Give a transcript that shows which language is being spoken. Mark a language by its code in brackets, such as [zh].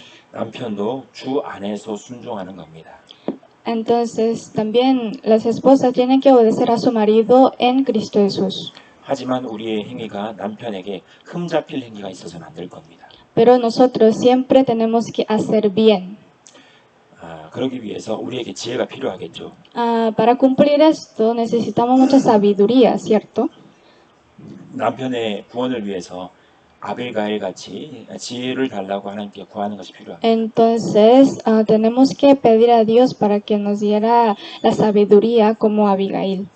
[ko] 남편도 주 안에서 순종하는 겁니다. [es] Entonces también las esposas tienen que obedecer a su marido en Cristo Jesús. [ko] 하지만 우리의 행위가 남편에게 흠잡힐 행위가 있어서는 안 될 겁니다. [es] Pero nosotros siempre tenemos que hacer bien. [ko] 그러기 위해서 우리에게 지혜가 필요하겠죠. [es] Para cumplir esto necesitamos mucha sabiduría, ¿cierto? [ko] 남편의 구원을 위해서 아빌가일 같이 지혜를 달라고 하나님께 구하는 것이 필요합니다. [es] Entonces tenemos que pedir a Dios para que nos diera la sabiduría como Abigail.